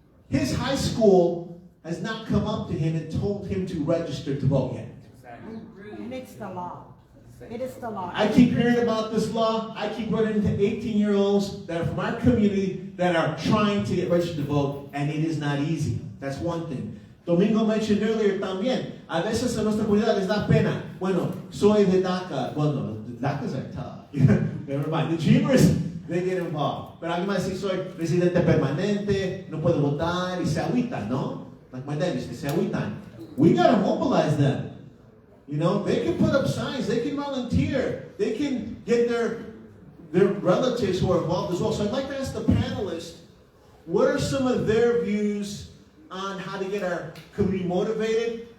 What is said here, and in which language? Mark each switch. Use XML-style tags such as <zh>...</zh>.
<en>His high school has not come up to him and told him to register to vote yet. And it's the law. It is the law. I keep hearing about this law. I keep running into 18-year-olds that are from our community that are trying to get registered to vote, and it is not easy. That's one thing.</en> <es>Domingo</es> <en>mentioned earlier</en> <es>también, a veces a nuestra comunidad les da pena. Bueno, soy de DACA.</es> <en>Well, no, the DACAs are tough. Never mind. The Dreamers, they get involved.</en> <es>Pero alguien va a decir, soy residente permanente, no puedo votar, y se agüitan, ¿no?</es> <en>Like my dad used to say,</en> <es>se agüitan.</es> <en>We gotta mobilize them. You know, they can put up signs, they can volunteer, they can get their relatives who are involved as well. So I'd like to ask the panelists, what are some of their views on how to get our community motivated?</en>